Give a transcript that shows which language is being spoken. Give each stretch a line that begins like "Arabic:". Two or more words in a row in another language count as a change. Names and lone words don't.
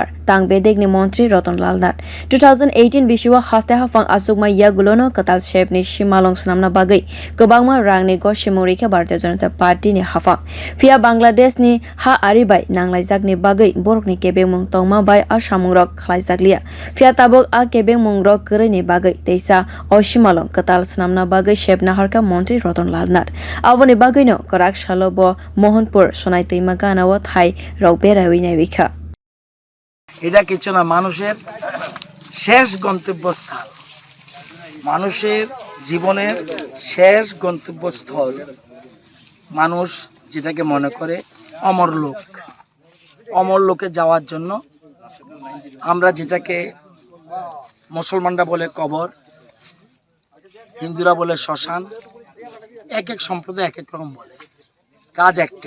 Kok Borok: tang bedegni montri Ratan Lal Nath 2018 bisio haste haphang asukma yagulono kwtal sebni Simalwng swnamna bagwi kwbangma rangni gosimurikha Bharatiya Janata Party ni haphang phia Bangladesh ni ha aribai nanglaijakni bagwi borokni kebengmung tongma bai asamungrok khlaijaklia phia tabuk a kebengmungrok kwrwini bagwi teisa o Simalwng kwtal swnamna bagwi sebna harka montri Ratan Lal Nath aboni bagwino kwrak salo bo Mohanpur sonai twima gana o thai rok beraiwi naikha
Bangla: এটা কিছু না, মানুষের শেষ গন্তব্যস্থল, মানুষের জীবনের শেষ গন্তব্যস্থল। মানুষ যেটাকে মনে করে অমরলোক, অমরলোকে যাওয়ার জন্য আমরা যেটাকে মুসলমানরা বলে কবর, হিন্দুরা বলে শ্মশান, এক এক সম্প্রদায় এক এক রকম বলে, কাজ একটাই।